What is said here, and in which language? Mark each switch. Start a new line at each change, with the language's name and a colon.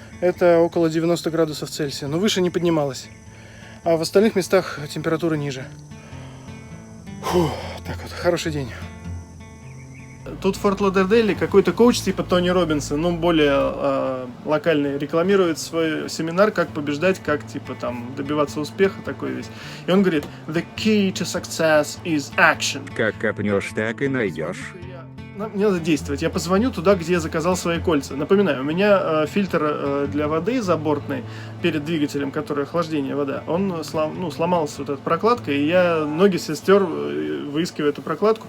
Russian: Это около 90 градусов Цельсия, но выше не поднималась. А в остальных местах температура ниже. Фу, так вот, хороший день. Тут в Форт Лодердейле какой-то коуч типа Тони Роббинса, ну более локальный, рекламирует свой семинар, как побеждать, как типа там добиваться успеха, такой весь. И он говорит:
English: the key to success is action.
Russian: Как копнешь, так и найдешь. Мне надо действовать. Я позвоню туда, где я заказал свои кольца. Напоминаю, у меня фильтр для воды забортный перед двигателем, который охлаждение вода, он сломался, вот эта прокладка, и я ноги себе стер, выискивая эту прокладку.